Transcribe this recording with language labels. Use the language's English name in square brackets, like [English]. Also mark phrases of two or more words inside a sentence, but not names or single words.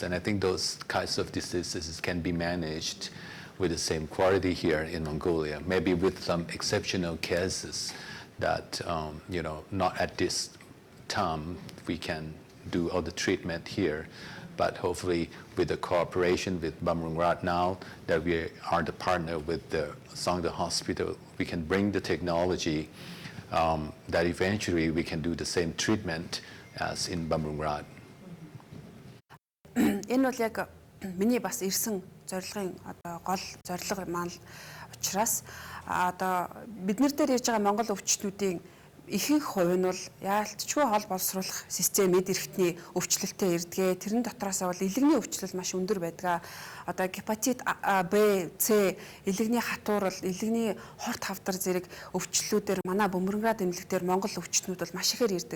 [English] And I think those kinds of diseases can be managed with the same quality here in Mongolia, maybe with some exceptional cases that not at this time we can do all the treatment here, but hopefully with the cooperation with Bumrangrat now that we are the partner with the Songdo Hospital, we can bring the technology that eventually we can do the same treatment as in Bumrangrat. [Mongolian] энэ бол яг миний бас ирсэн зорилгын одоо гол зорилго маань учраас одоо биднэр дээр ирж байгаа Монгол өвчтнүүдийн ихэнх хувь нь бол яалтчгүй хол боловсруулах системэд эрхтний өвчлөлтөд ирдгээ. Тэрэн дотроос бол илэгний өвчлөл маш өндөр байдаг. Одоо гепатит Б, С, илэгний хатуурал, илэгний хорт хавдар зэрэг өвчлөлүүдээр манай бөмбөрөнград эмнэлэгтэр Монгол өвчтнүүд бол маш ихээр ирдэг.